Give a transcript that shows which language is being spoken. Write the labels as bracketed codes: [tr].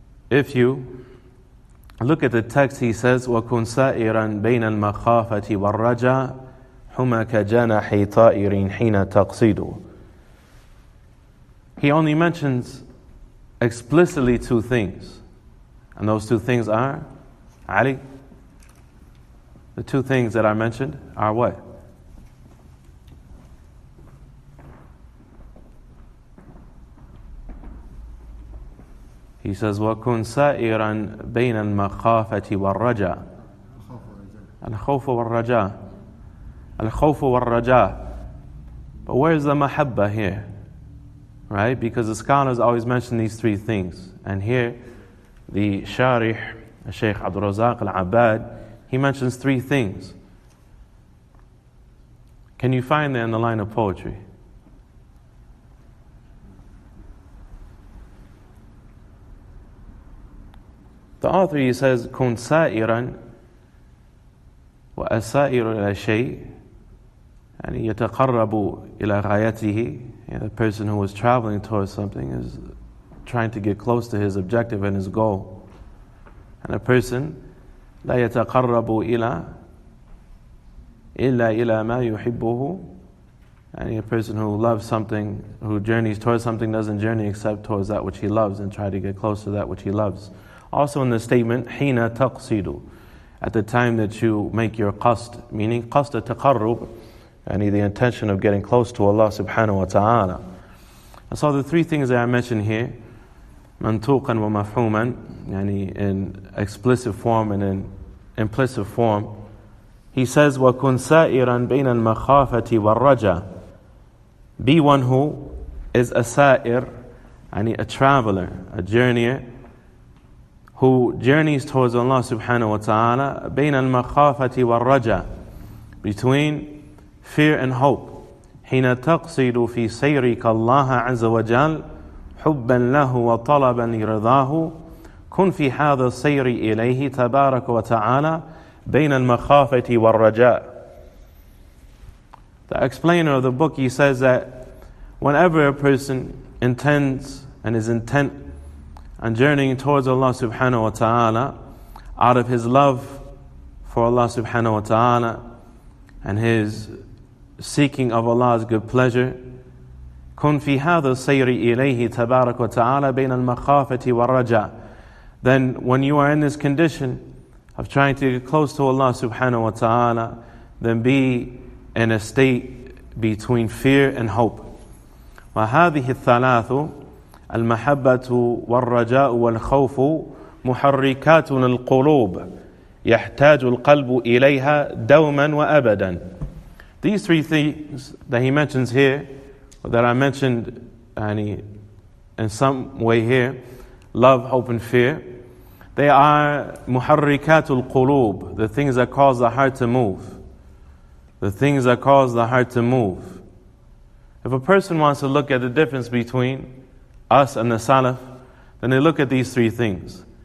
[en] If you look at the text, he says, [ar] وَكُنْ سَائِرًا بَيْنَ الْمَخَافَةِ وَالرَّجَاءِ هُمَا كَجَنَحِ طَائِرٍ حِينَ تَقْصِدُ. [en] He only mentions explicitly two things. And those two things are, Ali, the two things that I mentioned are what? He says, [ar] وَكُنْ سَائِرًا بَيْنَ الْمَخَافَةِ وَالرَّجَاءِ. الْخَوْفُ وَالرَّجَاءِ. الْخَوْفُ وَالرَّجَاءِ. [en] But where's the mahabba here? Right? Because the scholars always mention these three things. And here, the Sharih, Shaykh Abdul Razak al-Abad, he mentions three things. Can you find that in the line of poetry? The author, he says, [ar] كُنْ سَائِرًا وَأَسَائِرُ إِلَى شَيْءٍ يعني يتقرب إلى غايته. [en] The person who is traveling towards something is trying to get close to his objective and his goal. And a person [ar] لا يتقرب إلا ما يحبه. [en] And a person who loves something, who journeys towards something, doesn't journey except towards that which he loves and try to get close to that which he loves. Also in the statement, [ar] حين تقصد, [en] at the time that you make your qasd, meaning qasd taqarrub, and the intention of getting close to Allah subhanahu wa ta'ala. And so the three things that I mentioned here, [ar] mantuqan wa mafhuman, [en] yani in explicit form and in implicit form, he says, [ar] وَكُنْ سَائِرًا بَيْنَ الْمَخَافَةِ وَالرَّجَى. [en] Be one who is a sa'ir, a traveler, a journeyer, who journeys towards Allah subhanahu wa ta'ala, [ar] بين المخافة والرجاء, [en] between fear and hope. [ar] حين تقصد في سيرك الله عز وجل حبا له وطلبا لرضاه كن في هذا السير إليه تبارك وتعالى بين المخافة والرجاء. [en] The explainer of the book, he says that whenever a person intends and is intent on journeying towards Allah subhanahu wa ta'ala, out of his love for Allah subhanahu wa ta'ala and his seeking of Allah's good pleasure, [ar] كن في هذا السير إليه تبارك وتعالى بين المخافة والرجاء. [en] Then when you are in this condition of trying to get close to Allah subhanahu wa ta'ala, then be in a state between fear and hope. [ar] وهذه الثلاث المحبة والرجاء والخوف محركات القلوب يحتاج القلب إليها دوما وأبدا. [en] These three things that he mentions here, or that I mentioned in some way here, love, hope and fear, they are [ar] محركات القلوب, [en] the things that cause the heart to move. The things that cause the heart to move. If a person wants to look at the difference between us and the Salaf, then they look at these three things.